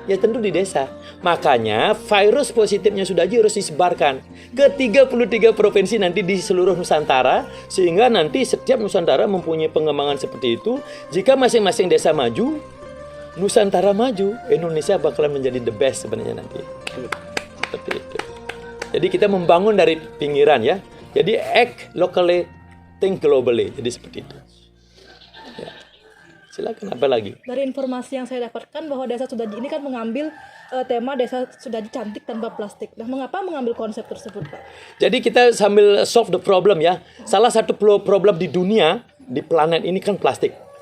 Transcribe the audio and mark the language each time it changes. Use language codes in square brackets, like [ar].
[id] Ya tentu di desa. Makanya virus positifnya Sudaji harus disebarkan ke 33 provinsi nanti di seluruh Nusantara, sehingga nanti setiap Nusantara mempunyai pengembangan seperti itu. Jika masing-masing desa maju, Nusantara maju, Indonesia bakalan menjadi [en] the best [id] sebenarnya nanti. Seperti itu. Jadi kita membangun dari pinggiran ya. Jadi [en] act locally, think globally. [id] Jadi seperti itu. Ya. Silakan apa lagi? Dari informasi yang saya dapatkan bahwa Desa Sudaji ini kan mengambil tema Desa Sudaji cantik tanpa plastik. Nah, mengapa mengambil konsep tersebut, Pak? Jadi kita sambil [en] solve the problem [id] ya. Salah satu problem di dunia, di planet ini kan plastik.